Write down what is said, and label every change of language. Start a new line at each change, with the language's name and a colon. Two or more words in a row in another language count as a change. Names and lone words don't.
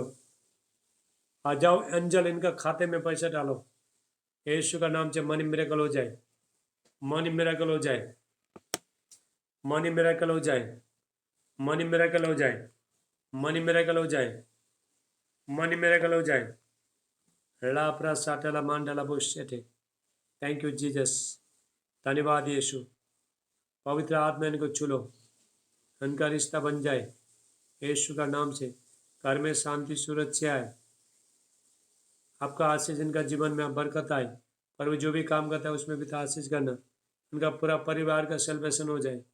Hindi: आ जाओ, एंजल इनका खाते में पैसा डालो यीशु का नाम से।
English: money miracle
Hindi: हो जाए,
English: money miracle
Hindi: हो जाए,
English: money miracle
Hindi: हो जाए,
English: money miracle
Hindi: हो जाए,
English: money miracle
Hindi: हो जाए,
English: money miracle
Hindi: हो जाए। लापरा साटला मांडला बोशेटे।
English: thank you Jesus.
Hindi: धन्यवाद यीशु। पवित्र आत्मा इनको छुलो, इनका रिश्ता बन जाए यीशु का नाम से। घर में शांति सुरक्षा है, आपका आशीष इनका जीवन में बरकत आए। पर वो जो भी काम करता है उसमें भी आशीष करना, इनका पूरा परिवार का सेलिब्रेशन हो जाए।